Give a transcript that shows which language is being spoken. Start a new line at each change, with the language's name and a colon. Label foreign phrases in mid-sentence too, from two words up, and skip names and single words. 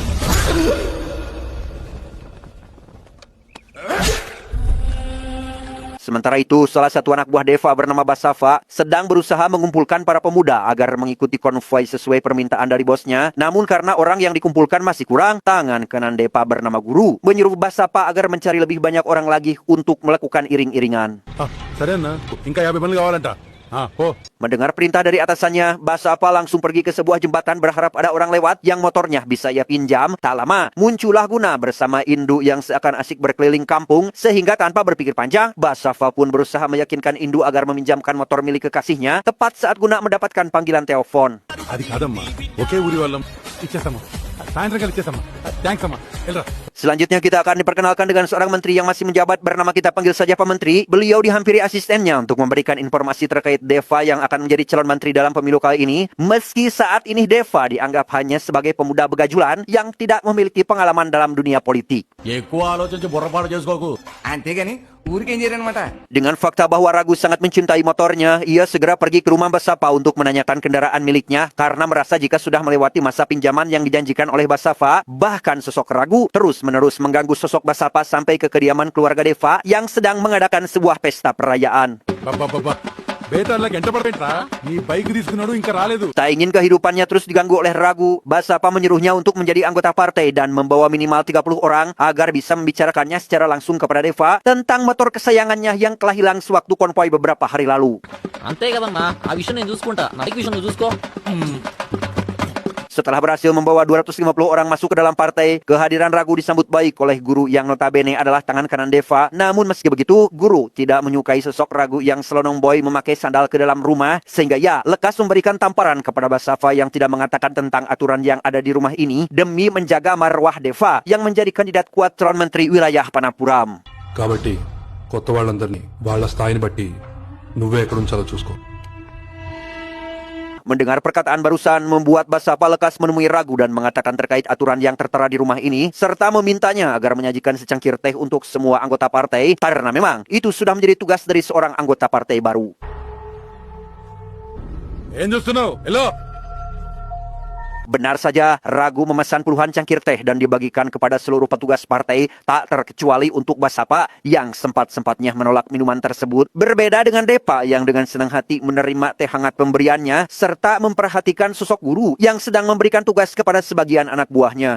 Indonesian: Sementara itu, salah satu anak buah Deva bernama Basava sedang berusaha mengumpulkan para pemuda agar mengikuti konvoi sesuai permintaan dari bosnya. Namun karena orang yang dikumpulkan masih kurang, tangan kanan Deva bernama Guru menyuruh Basava agar mencari lebih banyak orang lagi untuk melakukan iring-iringan.
Telugu: సరే అన్న ఇంకా 50 మంది కావాలంట.
Indonesian: Mendengar perintah dari atasannya, Basava langsung pergi ke sebuah jembatan berharap ada orang lewat yang motornya bisa ia pinjam. Tak lama, muncullah Guna bersama Indu yang seakan asik berkeliling kampung, sehingga tanpa berpikir panjang, Basava pun berusaha meyakinkan Indu agar meminjamkan motor milik kekasihnya, tepat saat Guna mendapatkan panggilan telepon.
Telugu: అది కాదమ్మా ఒకే ఊరి వాళ్ళం ఇచ్చేస్తామా సాయంత్రం కలిసి ఇచ్చేస్తామా థ్యాంక్స్ అమ్మా వెళ్ళరా.
Indonesian: Selanjutnya kita akan diperkenalkan dengan seorang menteri yang masih menjabat bernama kita panggil saja Pak Menteri. Beliau dihampiri asistennya untuk memberikan informasi terkait Deva yang akan menjadi calon menteri dalam pemilu kali ini. Meski saat ini Deva dianggap hanya sebagai pemuda begajulan yang tidak memiliki pengalaman dalam dunia politik.
Telugu: ఎక్కువ ఆలోచించి బుర్రపాటు చేసుకోకు. అంతేగాని ఊరికేం చేయరనమాట.
Indonesian: Dengan fakta bahwa Ragu sangat mencintai motornya, ia segera pergi ke rumah Basava untuk menanyakan kendaraan miliknya karena merasa jika sudah melewati masa pinjaman yang dijanjikan oleh Basava, bahkan sosok Ragu terus-menerus mengganggu sosok Basava sampai ke kediaman keluarga Deva yang sedang mengadakan sebuah pesta perayaan.
Telugu: బాబా బేతాళ్ళకి ఎంట పడబెట్రా నీ బైక్ తీసుకున్నాడు ఇంకా రాలేదు.
Indonesian: Tak ingin kehidupannya terus diganggu oleh ragu, Basapa menyuruhnya untuk menjadi anggota partai dan membawa minimal 30 orang agar bisa membicarakannya secara langsung kepada Deva tentang motor kesayangannya yang telah hilang sewaktu konvoi beberapa hari lalu.
Telugu: అంతే కదన్నా, ఆ విషయం నేను చూసుకుంటా, నా బైక్ విషయం నువ్వు చూసుకో.
Indonesian: Setelah berhasil membawa 250 orang masuk ke dalam partai, kehadiran Ragu disambut baik oleh guru yang notabene adalah tangan kanan Deva. Namun meski begitu, guru tidak menyukai sosok Ragu yang selonong boy memakai sandal ke dalam rumah, sehingga ia lekas memberikan tamparan kepada Basava yang tidak mengatakan tentang aturan yang ada di rumah ini demi menjaga marwah Deva yang menjadi kandidat kuat calon menteri wilayah Panapuram.
Telugu: కాబట్టి కొత్త వాళ్ళందరినీ వాళ్ళ స్థాయిని బట్టి నువ్వే ఎక్కడుంచాలో చూసుకో.
Indonesian: Mendengar perkataan barusan membuat Basapa lekas menemui Ragu dan mengatakan terkait aturan yang tertera di rumah ini, serta memintanya agar menyajikan secangkir teh untuk semua anggota partai, karena memang itu sudah menjadi tugas dari seorang anggota partai baru.
Telugu: ఏం చూస్తున్నావు? హలో.
Indonesian: Benar saja, Ragu memesan puluhan cangkir teh dan dibagikan kepada seluruh petugas partai, tak terkecuali untuk Basapa yang sempat-sempatnya menolak minuman tersebut. Berbeda dengan Depa yang dengan senang hati menerima teh hangat pemberiannya, serta memperhatikan sosok guru yang sedang memberikan tugas kepada sebagian anak buahnya.